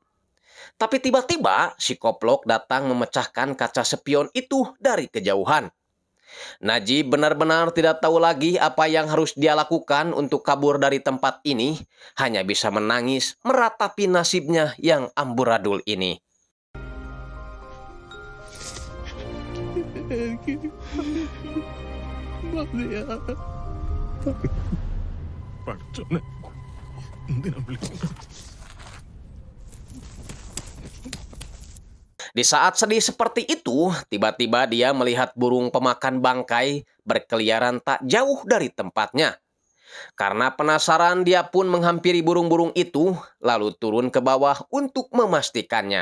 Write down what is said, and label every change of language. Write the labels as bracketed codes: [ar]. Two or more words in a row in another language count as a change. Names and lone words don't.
[id] Tapi tiba-tiba si Koplok datang memecahkan kaca spion itu dari kejauhan. Najib benar-benar tidak tahu lagi apa yang harus dia lakukan untuk kabur dari tempat ini, hanya bisa menangis meratapi nasibnya yang amburadul ini. [ml] പഠിച്ചോനെ, എന്തിനാ വിളിക്കുന്നത്? [id] Di saat sedih seperti itu, tiba-tiba dia melihat burung pemakan bangkai berkeliaran tak jauh dari tempatnya. Karena penasaran, dia pun menghampiri burung-burung itu, lalu turun ke bawah untuk memastikannya.